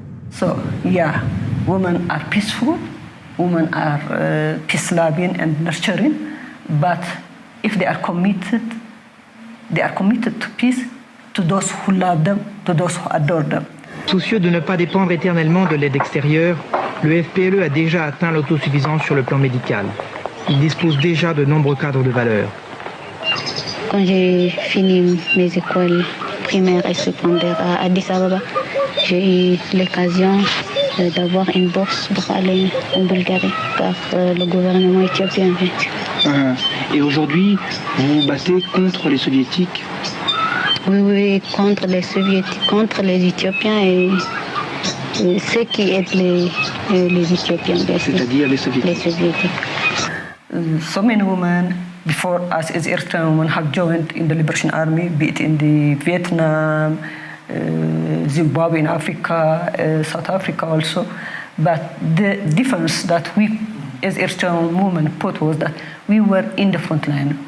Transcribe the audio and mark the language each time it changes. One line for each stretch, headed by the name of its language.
English: So, yeah, women are peaceful, women are peace-loving and nurturing, but if they are committed to peace, to those who love them, to those who adore them.
French: Soucieux de ne pas dépendre éternellement de l'aide extérieure, le FPLE a déjà atteint l'autosuffisance sur le plan médical. Il dispose déjà de nombreux cadres de valeur. Quand j'ai fini mes écoles primaires et secondaires à Addis Ababa, j'ai eu l'occasion d'avoir une bourse pour aller en Bulgarie par le gouvernement éthiopien. Et aujourd'hui, vous vous battez contre les soviétiques? Oui, contre les soviétiques, contre les Éthiopiens et ceux qui aident les Éthiopiens, bien sûr. C'est-à-dire les Soviétiques. Les Soviétiques.
English: So many women before us as Eritrean women have joined in the Liberation Army, be it in the Vietnam, Zimbabwe in Africa, South Africa also. But the difference that we as Eritrean women put was that we were in the front line.